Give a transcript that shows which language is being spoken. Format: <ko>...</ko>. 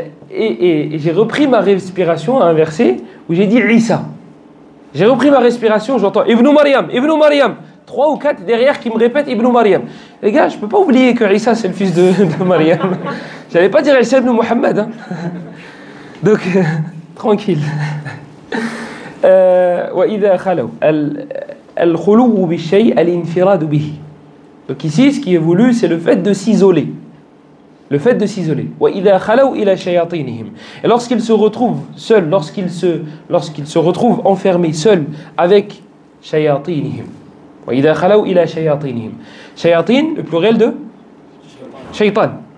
<fr>Et j'ai repris ma respiration à un verset où j'ai dit Isa. J'ai repris ma respiration, j'entends Ibn Maryam. 3 ou 4 derrière qui me répètent Ibn Maryam. Les gars, je peux pas oublier que Isa c'est le fils de Maryam. J'allais pas dire Isa ibn Muhammad. Hein. Donc, tranquille.</fr> <ar>وإذا خلوا الخلو بالشيء الانفراد به.</ar> <fr>Donc ici, ce qui est voulu, c'est le fait de s'isoler. Le fait de s'isoler.</fr> <ar>وإذا خلوا إلى شياطينهم.</ar> <fr>Et lorsqu'ils se retrouvent seuls, lorsqu'ils se retrouvent enfermés seuls avec shayatinihim.</fr> <ar>وإذا خلوا إلى شياطينهم.</ar> <fr>Shayatin, le pluriel de shaitan.</fr>